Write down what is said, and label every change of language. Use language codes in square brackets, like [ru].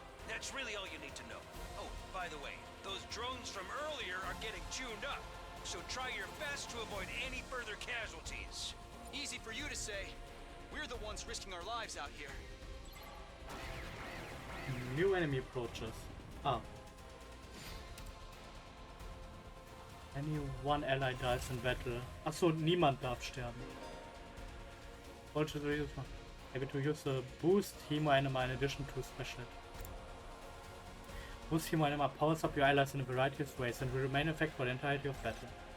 [en] That's really all you need to know. Oh, by the way, those drones from earlier are getting tuned up, so try your best to avoid any further casualties. Easy for you to say. We're the ones risking our lives out here. New enemy approaches. Ah. Any one ally dies in battle. [de] Achso, niemand darf sterben. [en] Able to use a boost Hemo Anima in addition to special. Boost Hemo Anima powers up your allies in a variety of ways and will remain in effect for the entirety of battle.